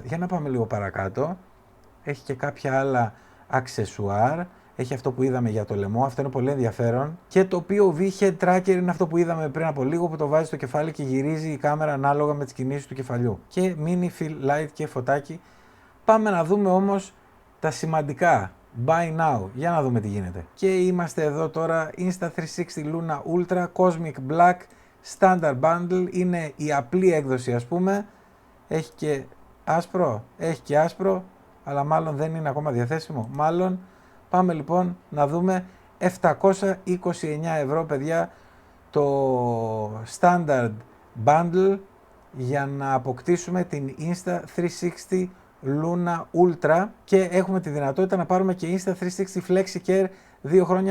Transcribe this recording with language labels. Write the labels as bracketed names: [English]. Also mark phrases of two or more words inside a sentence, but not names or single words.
[Greek] Για να πάμε λίγο παρακάτω. Έχει και κάποια άλλα αξεσουάρ. Έχει αυτό που είδαμε για το λαιμό, αυτό είναι πολύ ενδιαφέρον. Και το POV Head Tracker είναι αυτό που είδαμε πριν από λίγο, που το βάζει στο κεφάλι και γυρίζει η κάμερα ανάλογα με τις κινήσεις του κεφαλιού. Και [English] mini fill light [Greek] και φωτάκι. Πάμε να δούμε όμως τα σημαντικά. [English] Buy now. [Greek] Για να δούμε τι γίνεται. Και είμαστε εδώ τώρα. Insta360 Luna Ultra Cosmic Black Standard Bundle. Είναι η απλή έκδοση ας πούμε. Έχει και άσπρο. Αλλά μάλλον δεν είναι ακόμα διαθέσιμο. Μάλλον. Πάμε λοιπόν να δούμε 729 ευρώ παιδιά το Standard Bundle για να αποκτήσουμε την Insta360 Luna Ultra και έχουμε τη δυνατότητα να πάρουμε και Insta360 FlexiCare 2 χρόνια.